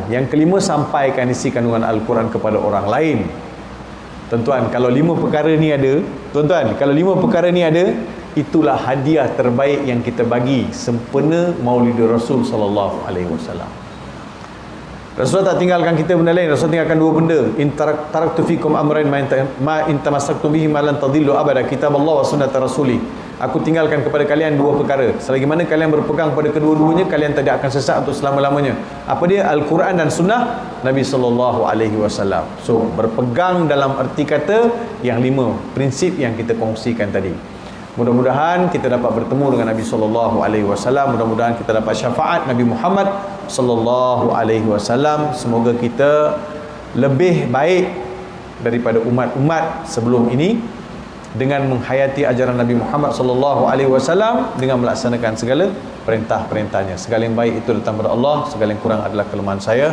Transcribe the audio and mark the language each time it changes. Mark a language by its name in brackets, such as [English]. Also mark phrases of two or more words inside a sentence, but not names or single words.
[Malay] Yang kelima, sampaikan isi kandungan Al-Quran kepada orang lain. Tuan-tuan, kalau 5 perkara ni ada, tuan-tuan, kalau 5 perkara ni ada, itulah hadiah terbaik yang kita bagi sempena Maulid Rasul [Arabic] صلى الله عليه وسلم. [Malay] Rasulullah tak tinggalkan kita benda lain. Rasulullah tinggalkan 2 benda. [Arabic] إن تركت فيكم أمرين ما إن تمسكتم به لن تضلوا أبدا كتاب الله وسنة رسولي. [Malay] Aku tinggalkan kepada kalian 2 perkara. Selagi mana kalian berpegang pada kedua-duanya, kalian tidak akan sesat untuk selama-lamanya. Apa dia? Al-Quran dan sunnah Nabi [Arabic] صلى الله عليه وسلم. [Malay] So, berpegang dalam erti kata yang 5 prinsip yang kita kongsikan tadi. Mudah-mudahan kita dapat bertemu dengan Nabi [Arabic] صلى الله عليه وسلم. [Malay] Mudah-mudahan kita dapat syafaat Nabi Muhammad [Arabic] صلى الله عليه وسلم. [Malay] Semoga kita lebih baik daripada umat-umat sebelum ini dengan menghayati ajaran Nabi Muhammad [Arabic] صلى الله عليه وسلم, [Malay] dengan melaksanakan segala perintah-perintahnya. Segala yang baik itu datang dari Allah, segala yang kurang adalah kelemahan saya.